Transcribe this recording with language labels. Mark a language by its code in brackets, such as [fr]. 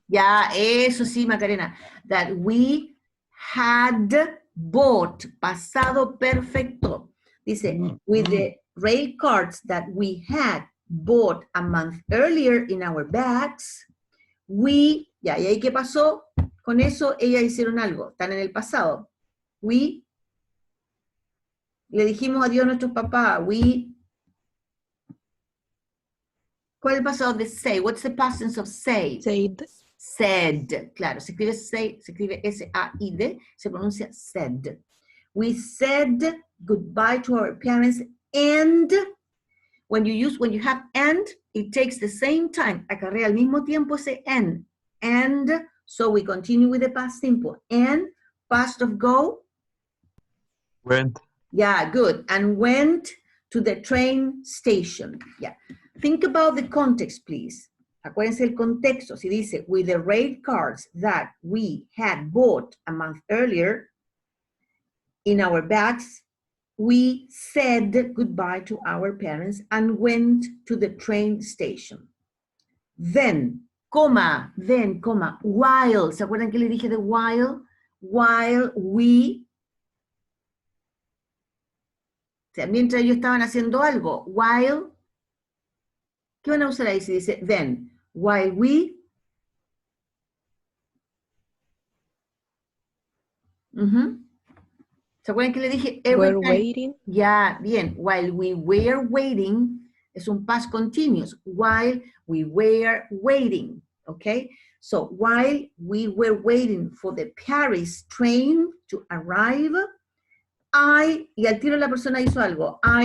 [es] Ya, eso sí, Macarena. [en] That we had bought. [es] Pasado perfecto. [en] Dice, with the rail cards that we had bought a month earlier in our bags, we, ya, [es] ¿y ahí qué pasó? Con eso ellas hicieron algo, están en el pasado. We, le dijimos adiós a nuestros papás, we, ¿cuál es el pasado de say? [en] What's the past tense of say? Said. [es] Said, claro, se escribe say, se escribe S-A-I-D, se pronuncia said. [en] We said goodbye to our parents, and when you have and, it takes the same time, [es] acarrea al mismo tiempo ese and. [en] And so we continue with the past simple. And past of go? Went. Yeah, good. And went to the train station. Yeah. Think about the context, please. [es] Acuérdense el contexto. [en] Si dice, with the rate cards that we had bought a month earlier in our bags, we said goodbye to our parents and went to the train station. Then, coma, while. [es] ¿Se acuerdan que le dije de while? While we, o sea, mientras ellos estaban haciendo algo, while, ¿qué van a usar ahí si dice then? While we, ¿se acuerdan que le dije every [en] We're time? waiting. [es] Ya, bien. [en] While we were waiting, es un past continuous. While we were waiting, okay? So, while we were waiting for the Paris train to arrive, [es] y al tiro la persona hizo algo.